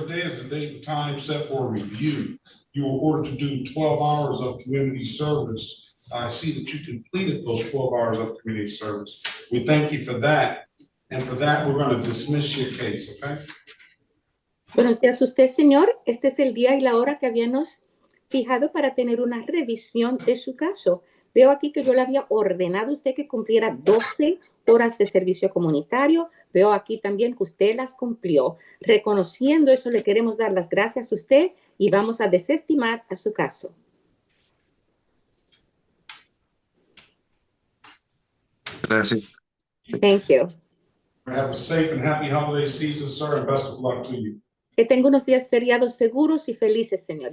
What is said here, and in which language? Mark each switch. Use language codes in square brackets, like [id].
[en] Today is the date and time set for review. You were ordered to do 12 hours of community service. I see that you completed those 12 hours of community service. We thank you for that. And for that, we're going to dismiss your case, okay? [es] Buenos días a usted, señor. Este es el día y la hora que habíamos fijado para tener una revisión de su caso. Veo aquí que yo le había ordenado a usted que cumpliera 12 horas de servicio comunitario. Veo aquí también que usted las cumplió. Reconociendo eso, le queremos dar las gracias a usted y vamos a desestimar a su caso. Gracias. [en] Thank you. Have a safe and happy holiday season, sir, and best of luck to you. [es] Que tenga unos días feriados seguros y felices, señor.